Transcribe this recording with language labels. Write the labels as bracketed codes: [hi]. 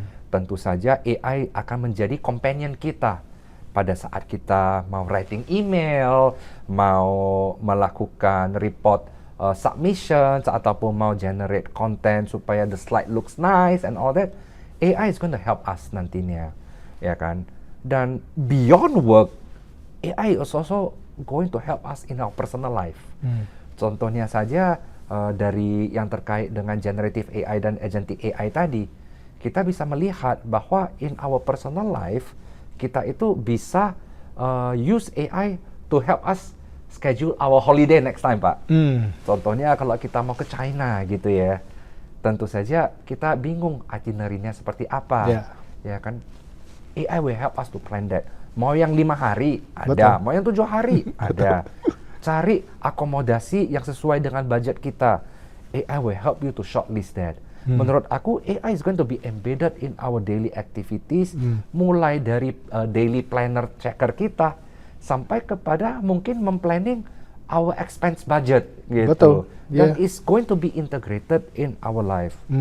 [id] Tentu saja AI akan menjadi companion kita pada saat kita mau writing email, mau melakukan report submissions, ataupun mau generate content supaya [en] the slide looks nice and all that. AI is going to help us [id] nantinya, ya kan? Dan [en] beyond work, AI is also going to help us in our personal life. [id] Contohnya saja dari yang terkait dengan generative AI dan agentic AI tadi, kita bisa melihat bahwa [en] in our personal life, [id] kita itu bisa [en] use AI to help us schedule our holiday next time, [id] Pak. Contohnya kalau kita mau ke China gitu ya, tentu saja kita bingung itinerary-nya seperti apa, ya kan? [en] AI will help us to plan that. [id] Mau yang 5 hari ada, mau yang 7 hari ada. Cari akomodasi yang sesuai dengan budget kita. [en] AI will help you to shortlist that. [id] Menurut aku, [en] AI is going to be embedded in our daily activities, [id] mulai dari daily planner checker kita, sampai kepada mungkin memplanning our expense budget, gitu. Betul. [en] Dan it's going to be integrated in our life.